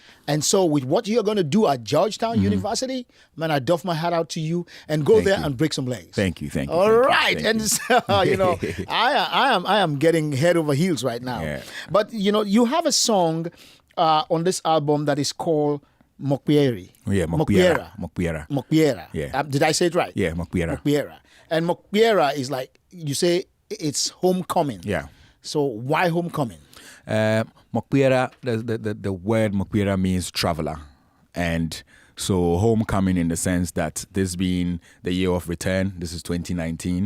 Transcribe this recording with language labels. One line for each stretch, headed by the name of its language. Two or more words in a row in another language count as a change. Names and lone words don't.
English: And so with what you're going to do at Georgetown University, man, I doff my hat out to you and go there and break some legs. Thank you. All right. And so, you know, I am getting head over heels right now. Yeah. But, you know, you have a song on this album that is called Mokpieri. Yeah, Mokpiera. Mokpiera. Mokpiera. Yeah. Did I say it right? Yeah, Mokpiera. Mokpiera. And Mokpiera is like, you say it's homecoming. Yeah. So why homecoming? Mokpiera, the word Mokpiera means traveler. And so homecoming in the sense that this being the year of return, this is 2019.